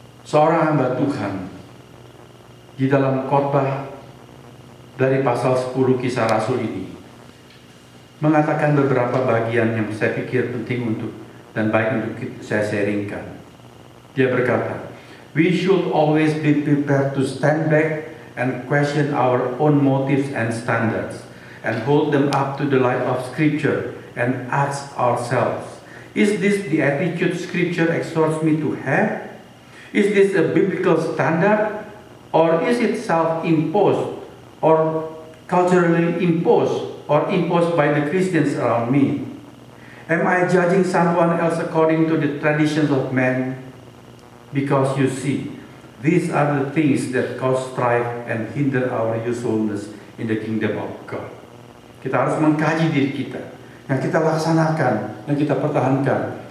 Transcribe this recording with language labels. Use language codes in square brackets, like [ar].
[id] Seorang hamba Tuhan di dalam khotbah dari pasal 10 Kisah Rasul ini mengatakan beberapa bagian yang saya pikir penting untuk dan baik untuk saya sharingkan. [en] Dia berkata, we should always be prepared to stand back and question our own motives and standards and hold them up to the light of Scripture and ask ourselves, is this the attitude Scripture exhorts me to have? Is this a biblical standard, or is it self-imposed or culturally imposed or imposed by the Christians around me? Am I judging someone else according to the traditions of men? Because you see, these are the things that cause strife and hinder our usefulness in the kingdom of God. [id] Kita harus mengkaji diri kita, yang kita laksanakan, yang kita pertahankan.